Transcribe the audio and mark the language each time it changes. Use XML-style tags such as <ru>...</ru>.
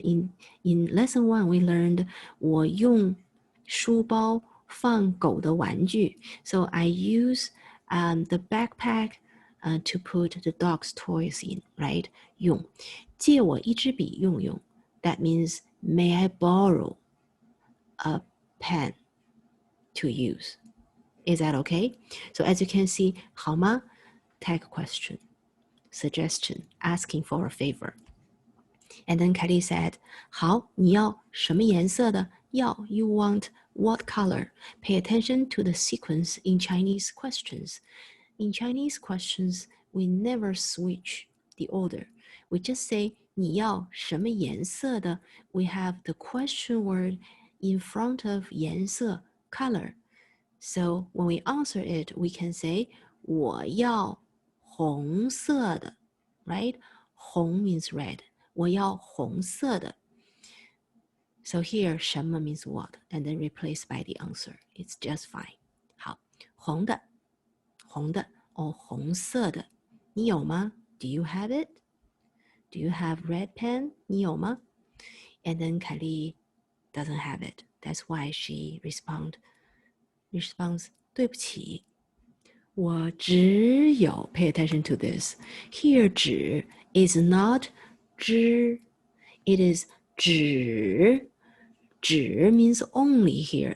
<zh>In lesson 1, we learned 我用书包放狗的玩具.</zh> <en>So I use the backpack to put the dog's toys in, right?</en> <zh>用。借我一支笔用用.</zh> <en>That means, may I borrow a pen to use? Is that okay? So as you can see, 好吗? Tag question, suggestion, asking for a favor. And then Kelly said,</en> <zh>好，你要什么颜色的？</zh> <en>要 you want what color? Pay attention to the sequence in Chinese questions. In Chinese questions, we never switch the order. We just say</en> <zh>你要什么颜色的?</zh> <en>We have the question word in front of 颜色 color. So when we answer it, we can say</en> <zh>我要红色的,</zh> <en>right? 红 means red.</en> <zh>我要红色的.</zh> <en>So here 什么 means what, and then replaced by the answer. It's just fine.</en> <zh>好，红的 or 红色的，你有吗？</zh> <en>Do you have it? Do you have red pen?</en> <zh>你有吗？</zh> <en>And then Kelly doesn't have it. That's why she responds,</en> <zh>对不起，我只有</zh> <en>pay attention to this. Here 只 is not 只 it is 只只 means only here.</en>